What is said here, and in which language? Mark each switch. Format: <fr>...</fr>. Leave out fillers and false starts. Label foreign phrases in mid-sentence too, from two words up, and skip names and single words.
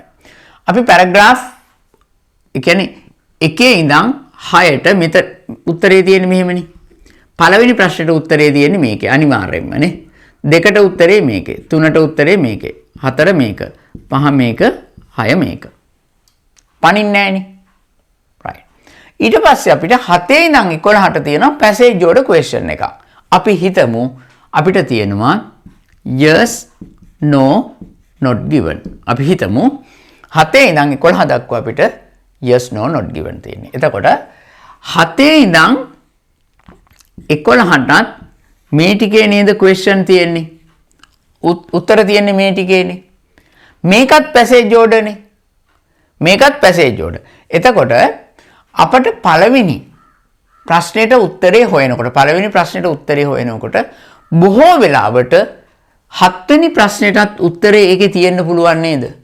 <si>අපි paragraph ඒ කියන්නේ එකේ ඉඳන් 6ට මෙතන උත්තරේ තියෙන්නේ මෙහෙමනේ. පළවෙනි ප්‍රශ්නෙට උත්තරේ තියෙන්නේ මේකේ අනිවාර්යයෙන්ම නේ. දෙකට උත්තරේ මේකේ. තුනට උත්තරේ මේකේ. හතර මේක. පහ මේක. හය මේක. පණින්නේ නැහනේ. right. ඊට පස්සේ අපිට 7 ඉඳන් 11ට තියෙනවා</si> <en>passage order question</en> <si>එකක්. අපි හිතමු අපිට තියෙනවා</si> <en>yes no not given.</en> <si>අපි හිතමු 7 ඉඳන් 11 දක්වා අපිට</si> <en>yes no not given</en> <si>තියෙන්නේ. එතකොට 7 ඉඳන් 11ටත් මේ ටිකේ නේද question තියෙන්නේ. උත්තර තියෙන්නේ මේ ටිකේනේ. මේකත්</si> <en>passage order</en> <si>නේ. මේකත්</si> <en>passage order.</en> <si>එතකොට අපිට පළවෙනි ප්‍රශ්නෙට උත්තරේ හොයනකොට බොහෝ වෙලාවට 7 වෙනි ප්‍රශ්නෙටත් උත්තරේ ඒකේ තියෙන්න පුළුවන් නේද?</si>